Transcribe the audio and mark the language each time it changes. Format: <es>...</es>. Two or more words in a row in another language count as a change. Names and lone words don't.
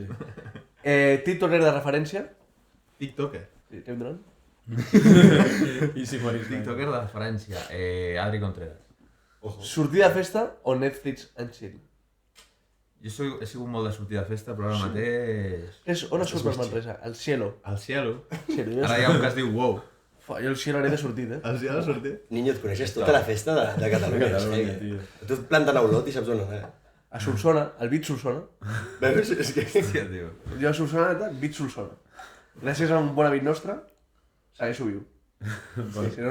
<ca>TikToker de referència? TikToker. Sí, Kevin Durant? I si moris mai. TikToker de referència. Adri Contreras. Sortir de festa o</ca> <en>Netflix and chill?</en> <ca>Jo he sigut molt de sortir de festa, però ara mateix... On es surt per Manresa? El Cielo. Al Cielo. Cielo. Ara hi ha un que es diu Wow. Jo el Cielo haré de sortit, eh? Al Cielo sortir? Niño, et coneixes tota la festa de Catalunya. Catalunya, tio. Tu et planten a Olot i saps on anar. A Solsona, el Beat Solsona. Veus? És que... Hòstia, tio. Jo a Solsona, Beat Solsona. Gràcies a un bon amic nostre, segueixo viu. Sí, si</ca>